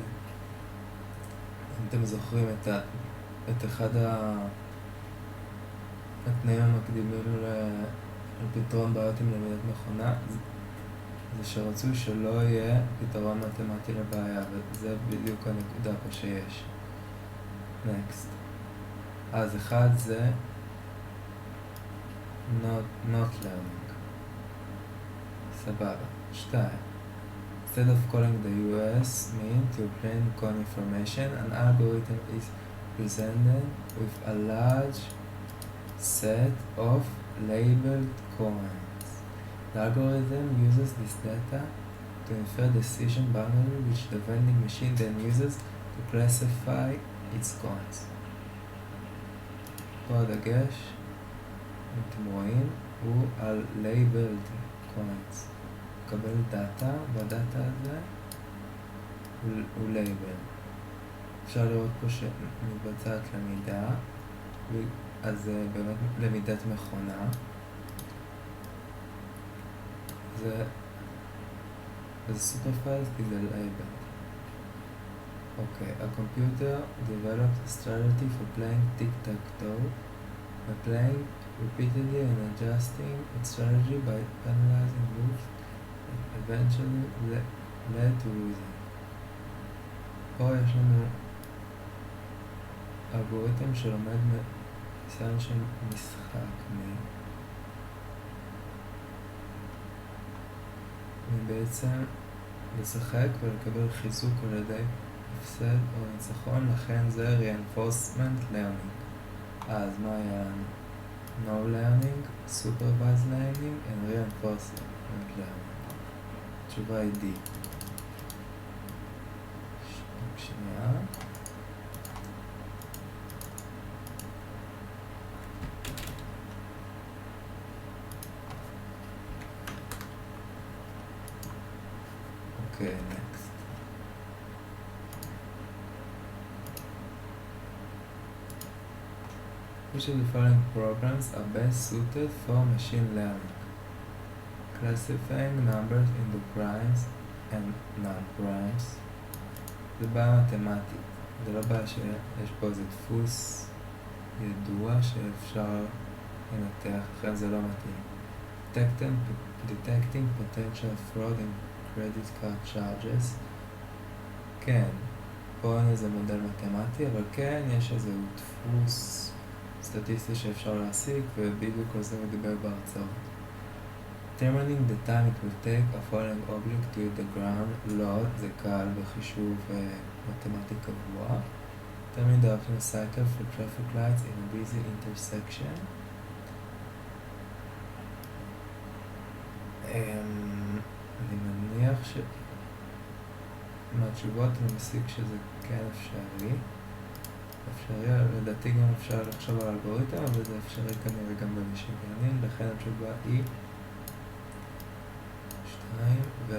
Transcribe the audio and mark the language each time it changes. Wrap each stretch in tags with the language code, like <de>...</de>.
<he>אם אתם זוכרים את אחד התנאים המקדימים לפתרון בעיות עם למידת מכונה, זה שרצוי שלא יהיה פתרון מתמטי לבעיה, וזה בדיוק הנקודה פה שיש. Next. אז אחד זה not learning. סבבה. 2.</he> <en>Instead of calling the US mean to obtain coin information, an algorithm is presented with a large set of labeled coins. The algorithm uses this data to infer decision boundary which the vending machine then uses to classify its coins.</en> <he>פה הדגש, אם אתם רואים, הוא על labeled coins. מקבל דאטה, והדאטה הזה הוא label. אפשר לראות פה שמתבצעת למידה, אז זה באמת למידת מכונה. זה supervised כי זה label.</he> <en>Okay, a computer developed a strategy for playing tic-tac-toe by playing repeatedly and adjusting its strategy by penalizing moves and eventually led to losing.</en> <he>פה יש לנו אלגוריתם שלומד ניסיון של משחק מבעצם לשחק ולקבל חיזוק על ידי הפסד או ניצחון, לכן זה reinforcement learning. אז מה היה לנו?</he> <en>No learning, supervised learning and reinforcement learning.</en> <he>התשובה היא D. שנייה.</he> <en>Okay, next. Which of the following programs are best suited for machine learning? Classifying numbers into primes and non-primes.</en> <he>זה בעיה מתמטית. זה לא בעיה שיש פה איזה דפוס ידוע שאפשר לנתח, לכן זה לא מתאים.</he> <en>Detecting potential fraud in credit card charges.</en> <he>כן, פה אין איזה מודל מתמטי, אבל כן יש איזה דפוס סטטיסטי שאפשר להסיק, ובדיוק על זה מדבר בהרצאות.</he> <en>Determining the time it will take a falling object to hit the ground,</en> <he>לא, זה קל בחישוב מתמטי קבוע.</he> <en>Determining the optimal cycle for traffic lights in a busy intersection.</en> <he>אני מניח מהתשובות אני מסיק שזה כן אפשרי. לדעתי גם אפשר לחשוב על אלגוריתם, אבל זה אפשרי כנראה גם במשין לרנינג, לכן התשובה היא 2 ו-4.</he>